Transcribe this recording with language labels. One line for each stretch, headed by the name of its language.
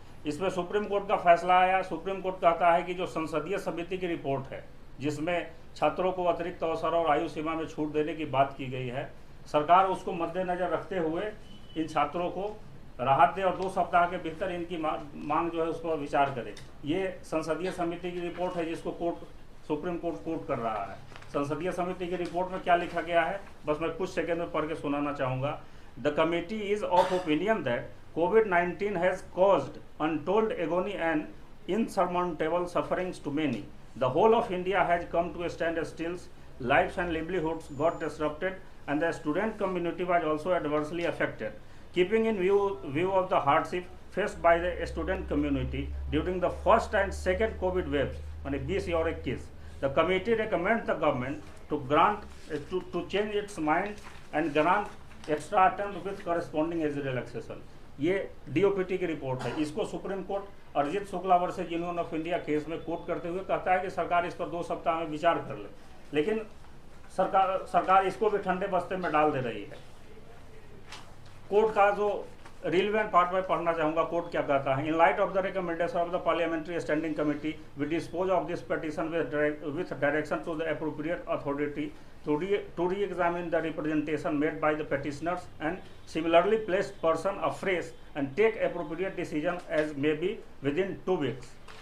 Hindi: इसमें supreme court का फैसला आया। सुप्रीम कोर्ट कहता है कि जो संसदीय समिति की रिपोर्ट है, जिसमें छात्रों को अतिरिक्त अवसर और आयु सीमा में छूट देने की बात की गई है, सरकार उसको मद्देनजर रखते हुए इन छात्रों को राहत दे और 2 सप्ताह के भीतर इनकी मांग जो है उस पर विचार करे। ये संसदीय समिति की रिपोर्ट है, जिसको सुप्रीम कोर्ट कोर्ट कर रहा है। संसदीय समिति की रिपोर्ट में क्या लिखा गया है, बस मैं कुछ सेकंड में पढ़ के सुनाना चाहूँगा।
English: The committee is of opinion that COVID-19 has caused untold agony and insurmountable sufferings to many. The whole of India has come to a standstill. Lives and livelihoods got disrupted, and the student community was also adversely affected. Keeping in view of the hardship faced by the student community during the first and second COVID waves,
Hindi: माने 20 और 21,
English: the committee recommends the government to change its mind and grant extra attempt with corresponding age relaxation.
Hindi: ये DOPT की report है। इसको supreme court Arijit Shukla versus union of India case में court करते हुए कहता है कि सरकार इस पर 2 सप्ताह में विचार कर ले, लेकिन सरकार इसको भी ठंडे बस्ते में डाल दे रही है। कोर्ट का जो रिलेवेंट पार्ट में पढ़ना चाहूँगा, कोर्ट क्या कहता है।
English: In light of the recommendation of the parliamentary standing committee we dispose of this petition with direction to the appropriate authority to re-examine the representation made by the petitioners and similarly placed person afresh and take appropriate decision as may be within 2 weeks।